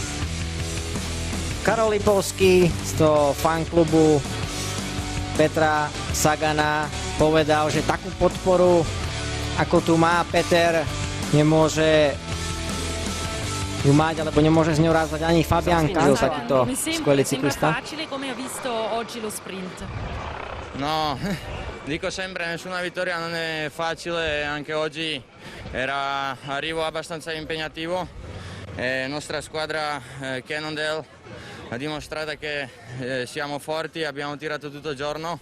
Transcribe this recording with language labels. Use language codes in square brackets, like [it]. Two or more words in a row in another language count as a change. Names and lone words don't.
[sk] Karol Lipovský z toho fanklubu Petra Sagana povedal, že takú podporu, ako tu má Peter, nemôže ju mať, alebo nemôže z ňou rázať ani Fabian Cancellara, takýto skvelý cyklista. [it] No, dico sempre, nessuna vittoria non è facile, anche oggi era arrivo abbastanza impegnativo. Nostra squadra Cannondale ha dimostrato che siamo forti, abbiamo tirato tutto il giorno.